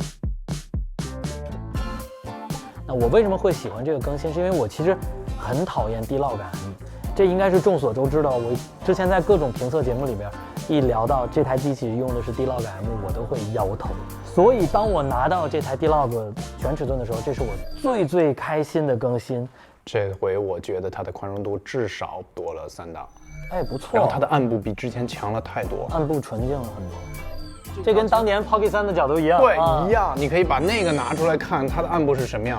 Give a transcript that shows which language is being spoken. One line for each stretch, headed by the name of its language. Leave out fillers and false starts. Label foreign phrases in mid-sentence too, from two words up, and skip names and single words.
Chinese: 那我為什麼會喜歡這個更新？是因為我其實很討厭 D-Log M，這應該是眾所周知的。我之前在各種評測節目裡邊，一聊到這台機器用的是 D-Log M，我都會搖頭。所以當我拿到這台 D-Log 全尺寸的時候，這是我最開心的更新。這回我覺得它的寬容度至少多了3檔，哎，不錯。然後它的暗部比之前強了太多，暗部純淨了很多。這跟當年 Pocket 3的角度一樣，對，一樣。你可以把那個拿出來看，它的暗部是什麼樣。